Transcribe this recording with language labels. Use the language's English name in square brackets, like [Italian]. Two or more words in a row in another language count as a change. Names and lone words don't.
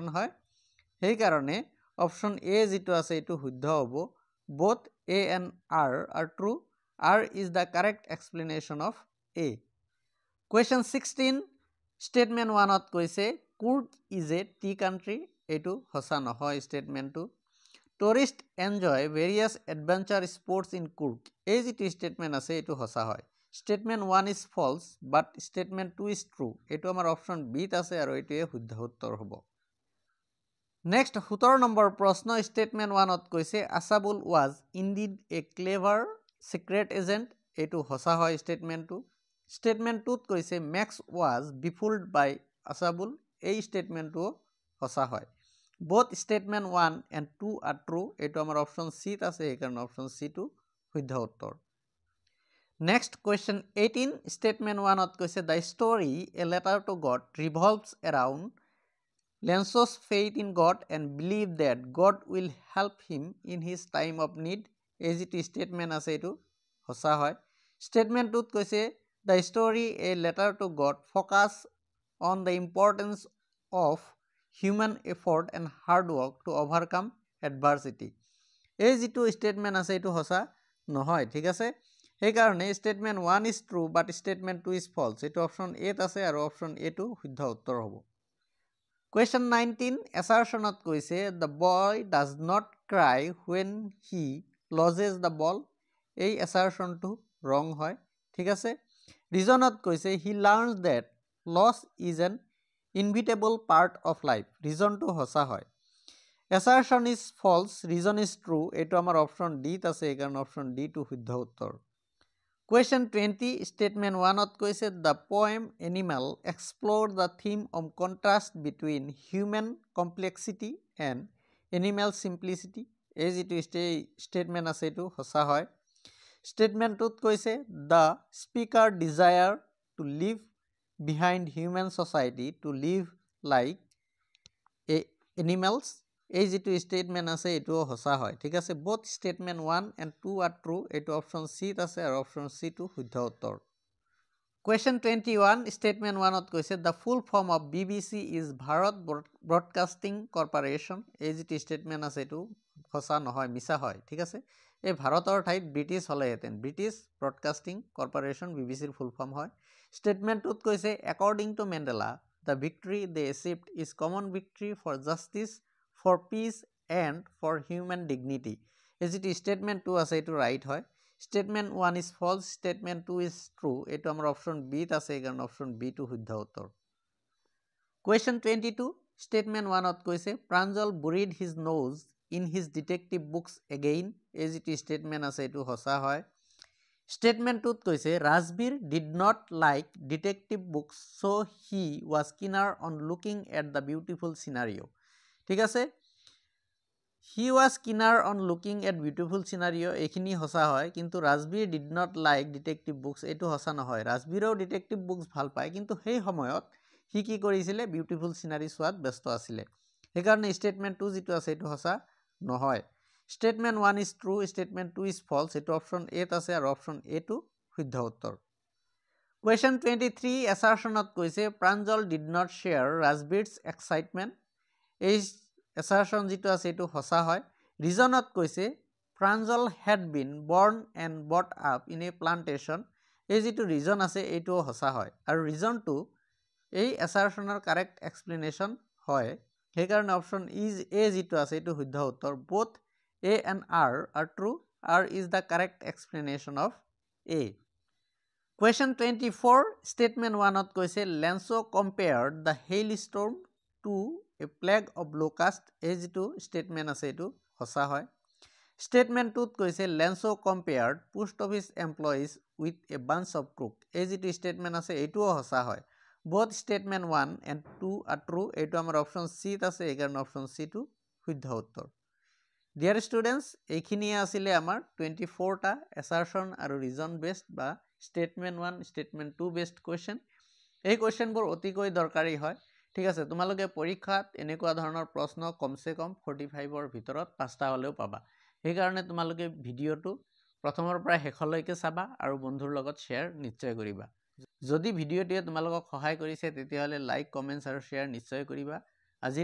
[Assamese] হয় সেই কাৰণে অপশ্যন A যেটো আছে এটো শুদ্ধ হ'ব [English] both A and R are true R is the correct explanation of A Question 16 statement 1 [Assamese] ত কৈছে [English] Coorg is a tea country [Assamese] এটো সঁচা নহয় statementটো [English] Tourists enjoy various adventure sports in Coorg [Assamese] এই যেটো statement আছে এটো সঁচা হয় [English] statement 1 is false but statement 2 is true [Assamese] এটো আমাৰ অপশ্যন B ত আছে আৰু এটোৱে শুদ্ধ উত্তৰ হ'ব Next 17 নম্বৰ প্ৰশ্ন statement 1 ত কৈছে [English] Asabul was indeed a clever secret agent [Assamese] এটো সঁচা হয় statementটো statement 2 ত কৈছে [English] Max was befooled by Asabul [Assamese] এই statementটো সঁচা হয় [English] both statement 1 and 2 are true [Assamese] এটো আমাৰ অপশ্যন C ত আছে সেইকাৰণে অপশ্যন C টো শুদ্ধ উত্তৰ [English] Next question 18 statement 1 [Assamese] ত কৈছে [English] the story a letter to God revolves around Lenso's faith in God and believe that God will help him in his time of need. [Assamese] এই যিটো statement আছে এইটো সঁচা হয়। [English] Statementটোত কৈছে the story a letter to God focus on the importance of human effort and hard work to overcome adversity. [Assamese] এই যিটো statement আছে এইটো সঁচা নহয়, ঠিক আছে। [English] সেইকাৰণে statement 1 is true but statement 2 is false. [Assamese] এইটো অপশ্যন এত আছে আৰু অপশ্যন এটো শুদ্ধ উত্তৰ হ'ব। [English] Question 19 [Assamese] assertionত কৈছে [English] the boy does not cry when he loses the ball. [Assamese] এই assertionটো wrong হয়, ঠিক আছে। Reasonত কৈছে [English] he learns that loss is an inevitable part of life. [Assamese] Reasonটো সঁচা হয়। [English] Assertion is false, reason is true. [Assamese] এইটো আমাৰ অপশ্যন ডিত আছে, এইকাৰণে অপশ্যন ডি টো শুদ্ধ উত্তৰ। [English] Question 20 statement [Assamese] 1ত কৈছে [English] the poem Animal explore the theme of contrast between human complexity and animal simplicity. [Assamese] এই যিটো statement আছে এইটো সঁচা হয়। [English] Statementটোত কৈছে the speaker desire to leave behind human society to live like animals. [Assamese] এই যিটো statement আছে এইটো সঁচা হয়, ঠিক আছে। [English] both statement 1 and 2 are true. [Assamese] এইটো অপশ্যন চিত আছে আৰু অপশ্যন চি টো শুদ্ধ উত্তৰ। [English] Question 21 statement [Assamese] 1ত কৈছে [English] the full form of BBC is Bharat Broadcasting Corporation. [Assamese] এই যিটো statement আছে এইটো সঁচা নহয়, মিছা হয়, ঠিক আছে। এই ভাৰতৰ ঠাইত ব্ৰিটিছ হ'লেহেঁতেন, ব্ৰিটিছ ব্ৰডকাষ্টিং কৰ্পৰেশ্যন BBCৰ [English] full form [Assamese] হয়। ষ্টেটমেণ্টটোত কৈছে [English] according to Mandela the victory they achieved is common victory for justice, for peace and for human dignity. [Assamese] এই যিটো statement 2 আছে এইটো ৰাইট হয়। [English] Statement 1 is false, statement 2 is true. [Assamese] এইটো আমাৰ অপশ্যন বিত আছে, এইকাৰণে অপশ্যন বি টো শুদ্ধ উত্তৰ। [English] Question 22 statement [Assamese] 1ত কৈছে [English] Pranjal buried his nose in his detective books again. [Assamese] এই যিটো statement আছে এইটো সঁচা হয়। [English] Statement [Assamese] 2ত কৈছে [English] Rajbir did not like detective books so he was keener on looking at the beautiful scenario. [Assamese] ঠিক আছে, [English] he was keener on looking at beautiful scenario [Assamese] এইখিনি সঁচা হয়, কিন্তু [English] Rajbir did not like detective books [Assamese] এইটো সঁচা নহয়। Rajbirও [English] detective books [Assamese] ভাল পায়, কিন্তু সেই সময়ত সি কি কৰিছিলে [English] beautiful scenery [Assamese] চোৱাত ব্যস্ত আছিলে। সেইকাৰণে statement 2 যিটো আছে এইটো সঁচা নহয়। [English] Statement 1 is true, statement 2 is false. [Assamese] এইটো অপশ্যন এত আছে আৰু অপশ্যন এ টো শুদ্ধ উত্তৰ। [English] Question 23 [Assamese] assertionত কৈছে [English] Pranjal did not share Rajbir's excitement. [Assamese] এই assertion যিটো আছে এইটো সঁচা হয়। Reasonত কৈছে [English] Pranjal had been born and brought up in a plantation. [Assamese] এই যিটো reason আছে এইটোও সঁচা হয়, আৰু reasonটো এই assertionৰ [English] correct explanation [Assamese] হয়। সেইকাৰণে অপশ্যন এ যিটো আছে এইটো শুদ্ধ উত্তৰ। [English] both A and R are true. R is the correct explanation of A. Question 24 statement [Assamese] 1ত কৈছে [English] Lenso compared the hailstorm to a plague of locust. [Assamese] এই যিটো statement আছে এইটো সঁচা হয়। Statement 2ত কৈছে [English] Lenso compared post office employees with a bunch of crooks. [Assamese] এই যিটো statement আছে এইটোও সঁচা হয়। [English] both statement 1 and 2 are true. [Assamese] এইটো আমাৰ অপশ্যন চিত আছে, এইকাৰণে অপশ্যন চি টো শুদ্ধ উত্তৰ। [English] Dear students, [Assamese] এইখিনিয়ে আছিলে আমাৰ 24টা assertion আৰু [English] reason based [Assamese] বা [English] statement 1 statement 2 based question. [Assamese] এই কুৱেশ্যনবোৰ অতিকৈ দৰকাৰী হয়, ঠিক আছে। তোমালোকে পৰীক্ষাত এনেকুৱা ধৰণৰ প্ৰশ্ন কমচে কম 45ৰ ভিতৰত 5টা হ'লেও পাবা। সেইকাৰণে তোমালোকে ভিডিঅ'টো প্ৰথমৰ পৰা শেষলৈকে চাবা আৰু বন্ধুৰ লগত শ্বেয়াৰ নিশ্চয় কৰিবা। যদি ভিডিঅ'টোৱে তোমালোকক সহায় কৰিছে তেতিয়াহ'লে লাইক, কমেণ্টছ আৰু শ্বেয়াৰ নিশ্চয় কৰিবা।